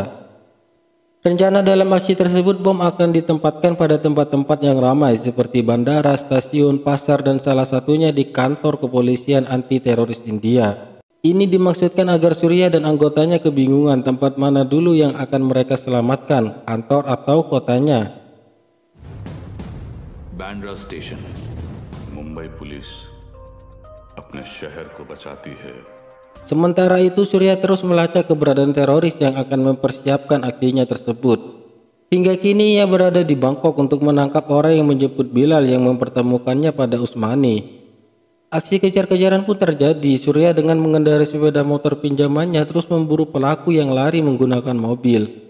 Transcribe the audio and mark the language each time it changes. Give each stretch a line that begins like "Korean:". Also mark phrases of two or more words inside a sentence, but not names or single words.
Indonesian: Rencana dalam aksi tersebut, bom akan ditempatkan pada tempat-tempat yang ramai seperti bandara, stasiun, pasar, dan salah satunya di kantor kepolisian anti teroris India. Ini dimaksudkan agar Surya dan anggotanya kebingungan tempat mana dulu yang akan mereka selamatkan, kantor atau kotanya.
Hindi: बांद्रा स्टेशन मुंबई पुलिस अपने शहर को बचाती है.
Indonesian: Sementara itu Surya terus melacak keberadaan teroris yang akan mempersiapkan aksinya tersebut. Hingga kini ia berada di Bangkok untuk menangkap orang yang menjemput Bilal yang mempertemukannya pada Usmani. Aksi kejar-kejaran pun terjadi. Surya dengan mengendarai sepeda motor pinjamannya terus memburu pelaku yang lari menggunakan mobil.